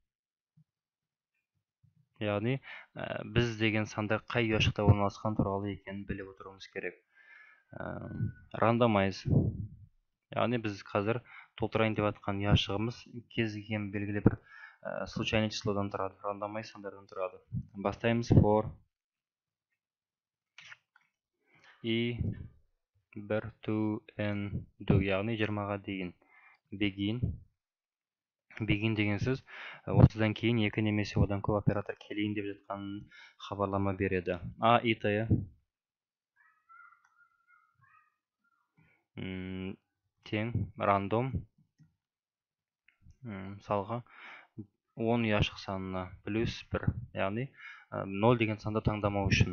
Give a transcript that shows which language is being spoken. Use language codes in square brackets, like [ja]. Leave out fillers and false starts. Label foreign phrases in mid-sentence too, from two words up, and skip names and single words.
[kk] Яғни біз деген сандар қай ұяшықта орналасқан туралы екенін біліп отыруымыз керек. Randomize. Яғни біз қазір толтырайын деп жатқан ұяшығымыз кез келген белгілі бір [ru] случайный числодан [kk] тұрады, randomize сандардан тұрады. Бастаймыз [en] for i 1 to n do, [kk] яғни 20-ға дейін. Begin деген сөз, осыдан кейін екі немесе одан көп оператор келейін деп жатқанын хабарлама береді. A итая тең рандом, мысалға 10 ұяшық санына плюс 1, яғни 0 деген санды таңдамау үшін.